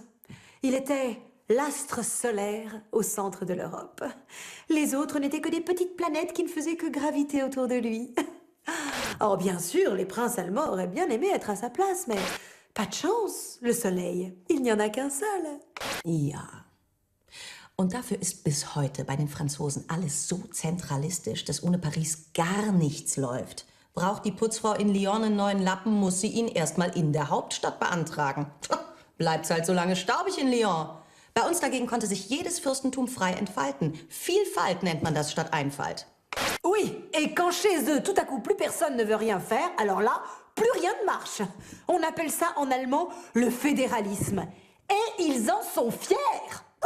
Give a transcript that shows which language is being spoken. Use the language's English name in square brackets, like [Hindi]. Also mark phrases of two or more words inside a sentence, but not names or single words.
[French] Il était l'astre solaire au centre de l'Europe. Les autres n'étaient que des petites planètes qui ne faisaient que graviter autour de lui. Or, bien sûr, les princes allemands auraient bien aimé être à sa place, mais pas de chance, le soleil. Il n'y en a qu'un seul. [German] Ja. Und dafür ist bis heute bei den Franzosen alles so zentralistisch, dass ohne Paris gar nichts läuft. Braucht die Putzfrau in Lyon einen neuen Lappen, muss sie ihn erstmal in der Hauptstadt beantragen. Bleibt's halt so lange staubig in Lyon. Bei uns dagegen konnte sich jedes Fürstentum frei entfalten. Vielfalt nennt man das statt Einfalt. [French] Oui, et quand chez eux, tout à coup, plus personne ne veut rien faire, alors là, plus rien ne marche. On appelle ça en allemand le fédéralisme. Et ils en sont fiers.